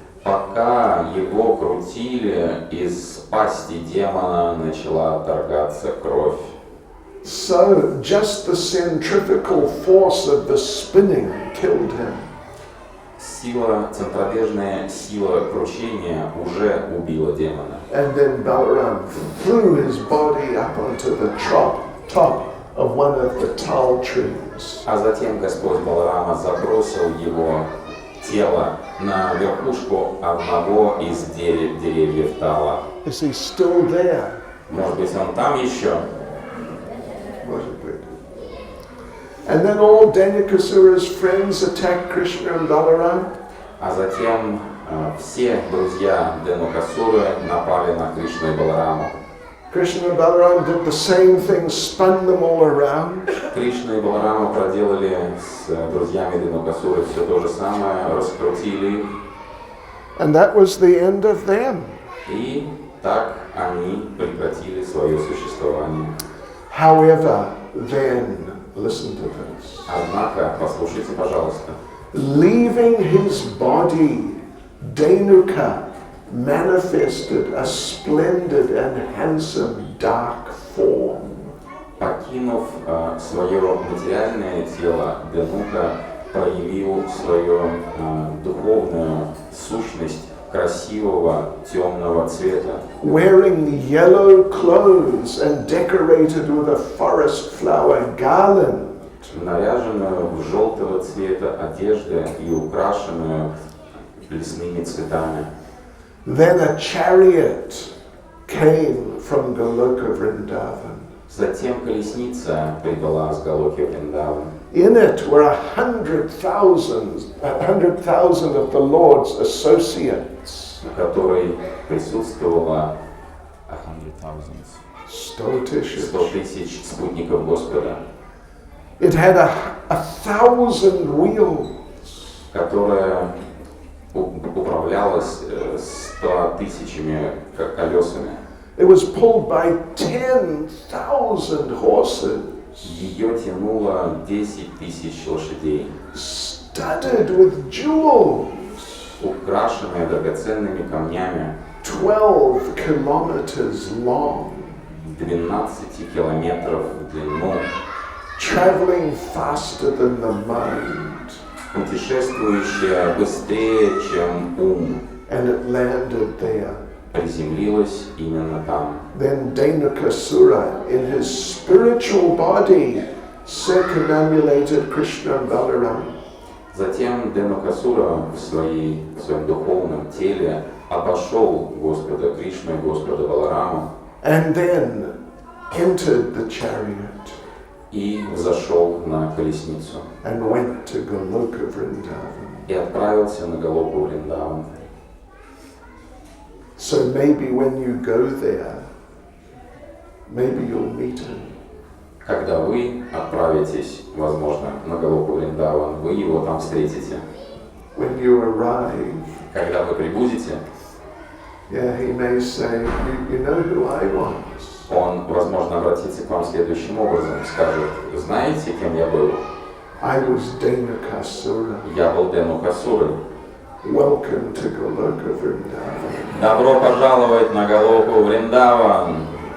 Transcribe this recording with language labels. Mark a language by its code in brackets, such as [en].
[ru] Пока его крутили, из пасти демона начала торгаться кровь. [en] So just the centrifugal force of the spinning killed him. [ru] Центробежная сила кручения уже убила демона. [en] And then Balaram threw his body up onto the top of one of the tall trees. [ru] А затем Господь Баларама забросил его тело на верхушку одного из деревьев Тала. [en] Is he still there? [ru] Может быть, он там еще? [en] And then all Denukasura's friends attacked Krishna and Balaram. [ru] А затем все друзья Денукасуры напали на Кришну и Балараму. [en] Krishna and Balaram did the same thing, spun them all around. [ru] Кришна и Баларама проделали с друзьями Денукасуры все то же самое, раскрутили их. [en] And that was the end of them. [ru] И так они прекратили свое существование. [en] However, then, listen to this. [ru] Однако, послушайте, пожалуйста. [en] Leaving his body, Denuka manifested a splendid and handsome dark form. [ru] Покинув свое материальное тело, Денука проявил свою духовную сущность красивого темного цвета. [en] Wearing yellow clothes and decorated with a forest flower garland. [ru] Наряженную в желтого цвета одежду и украшенную лесными цветами. [en] Then a chariot came from Goloka Vrindavan. [ru] Затем колесница прибыла с Галоки Вриндаван. [en] In it were 100,000 of the Lord's associates. [ru] В которой присутствовало 100 тысяч спутников Господа. [en] It had 1,000 wheels. [ru] Которая управлялась 100 тысячами колесами. [en] It was pulled by 10,000 horses. [ru] Ее тянуло 10 тысяч лошадей. [en] Studded with jewels. [ru] Украшенные драгоценными камнями. [en] 12 kilometers long. [ru] 12 километров в длину. [en] Traveling faster than the mind. [ru] путешествующая быстрее, чем ум, [en] and it landed there. [ru] приземлилась именно там. [en] Then Dhenukasura, in his spiritual body, circumambulated Krishna and Balaram. [ru] Затем Дhenukasura в своем духовном теле обошел Господа Кришну и Господа Балараму [en] And then entered the chariot [ru] и взошел на колесницу [en] and went to Goloka Vrindavan. [ru] и отправился на Галоку Вриндаван. [en] So maybe when you go there, maybe you'll meet him. [ru] Когда вы отправитесь, возможно, на Галоку Вриндаван, вы его там встретите. [en] When you arrive, [ru] Когда вы прибудете, [en] yeah, he may say, you know who I was. [ru] он, возможно, обратится к вам следующим образом, скажет: знаете, кем я был? [en] I was Dhenukasura. [ru] Я был Дhenukasурой. [en] Welcome to Goloka Vrindavan. [ru] Добро пожаловать на Галоку Вриндаван.